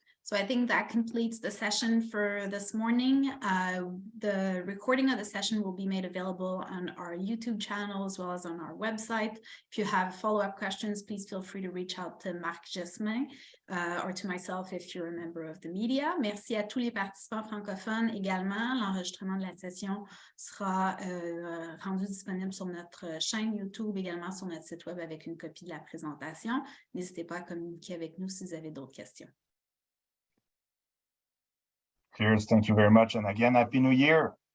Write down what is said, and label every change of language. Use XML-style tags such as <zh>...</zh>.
<en>So I think that completes the session for this morning. The recording of the session will be made available on our YouTube channel as well as on our website. If you have follow-up questions, please feel free to reach out to Marc Jesmin or to myself if you're a member of the media.</en> <fr>Merci à tous les participants francophones également. L'enregistrement de la session sera rendu disponible sur notre chaîne YouTube, également sur notre site web avec une copie de la présentation. N'hésitez pas à communiquer avec nous si vous avez d'autres questions.</fr> <en>Cheers, thank you very much. And again, Happy New Year.</en>